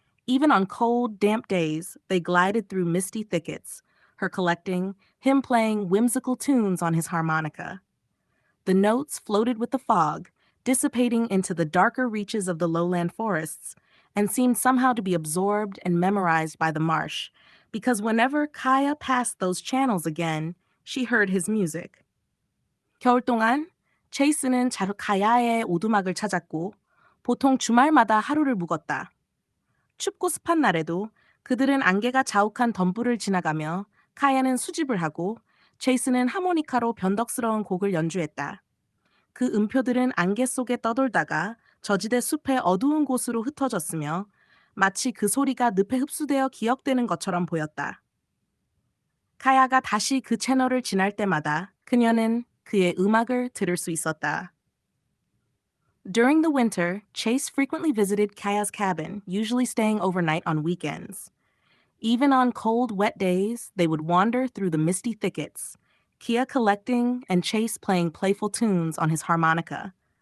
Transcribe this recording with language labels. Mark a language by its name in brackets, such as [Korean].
[English] Even on cold, damp days, they glided through misty thickets, her collecting, him playing whimsical tunes on his harmonica. The notes floated with the fog, dissipating into the darker reaches of the lowland forests, and seemed somehow to be absorbed and memorized by the marsh, because whenever Kaya passed those channels again, she heard his music. [Korean] 겨울 동안 체이스는 가야의 오두막을 찾았고 보통 주말마다 하루를 묵었다. 춥고 습한 날에도 그들은 안개가 자욱한 덤불을 지나가며 카야는 수집을 하고 체이스는 하모니카로 변덕스러운 곡을 연주했다. 그 음표들은 안개 속에 떠돌다가 저지대 숲의 어두운 곳으로 흩어졌으며 마치 그 소리가 늪에 흡수되어 기억되는 것처럼 보였다. 카야가 다시 그 채널을 지날 때마다 그녀는 그의 음악을 들을 수 있었다. [English] During the winter, Chase frequently visited Kaya's cabin, usually staying overnight on weekends. Even on cold, wet days, they would wander through the misty thickets, Kia collecting and Chase playing playful tunes on his harmonica.